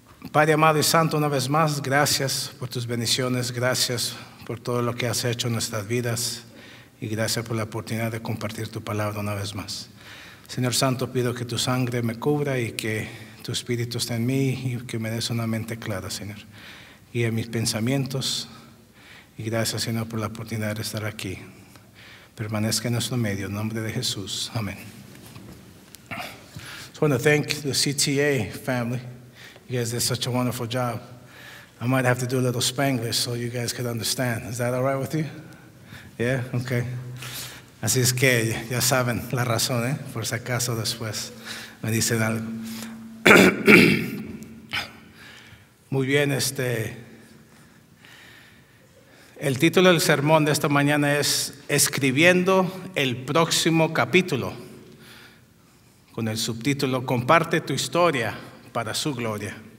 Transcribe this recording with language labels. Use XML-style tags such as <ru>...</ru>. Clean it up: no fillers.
<es>Padre amado y santo, una vez más, gracias por tus bendiciones, gracias por todo lo que has hecho en nuestras vidas y gracias por la oportunidad de compartir tu palabra una vez más. Señor Santo, pido que tu sangre me cubra y que tu espíritu esté en mí y que me des una mente clara, Señor. Guía mis pensamientos y gracias, Señor, por la oportunidad de estar aquí. Permanezca en nuestro medio, en nombre de Jesús. Amén.</es> <en>I want to thank the CTA family. You guys did such a wonderful job. I might have to do a little Spanglish so you guys could understand. Is that all right with you? Yeah? Okay.</en> <es>Así es que ya saben la razón, por si acaso después me dicen algo. Muy bien, el título del sermón de esta mañana es Escribiendo el próximo capítulo, con el subtítulo Comparte tu historia para su gloria.</es>